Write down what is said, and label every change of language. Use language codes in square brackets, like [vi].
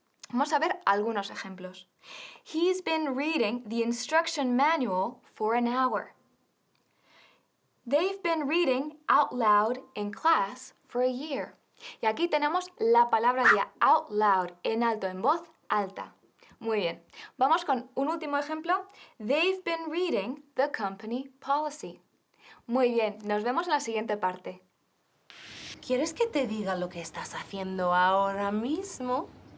[es] Vamos a ver algunos ejemplos. [en] He's been reading the instruction manual for an hour. They've been reading out loud in class for a year. [es] Y aquí tenemos la palabra ya out loud, en alto, en voz alta. Muy bien. Vamos con un último ejemplo. [en] They've been reading the company policy. [es] Muy bien. Nos vemos en la siguiente parte. ¿Quieres que te diga lo que estás haciendo ahora mismo?